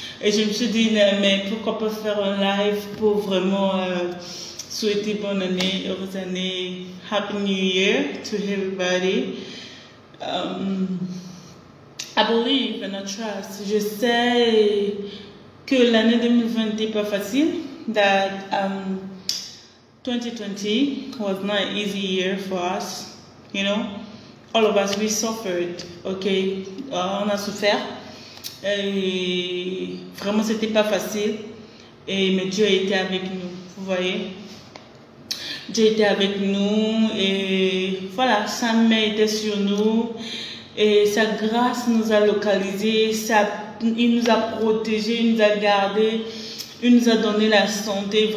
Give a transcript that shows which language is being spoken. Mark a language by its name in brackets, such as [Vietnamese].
[French] Et je me suis dit, mais pourquoi pas faire un live pour vraiment souhaiter bonne année, heureuse année, Happy New Year to everybody. I believe and I trust. Je sais que l'année 2020 n'est pas facile. [English] That 2020 was not an easy year for us. You know, all of us we suffered. [French] Okay, on a souffert. Et vraiment, c'était pas facile. Mais Dieu a été avec nous. Vous voyez, Dieu était avec nous et voilà, sa main était sur nous. Et sa grâce nous a localisés, il nous a protégés, il nous a gardés, il nous a donné la santé.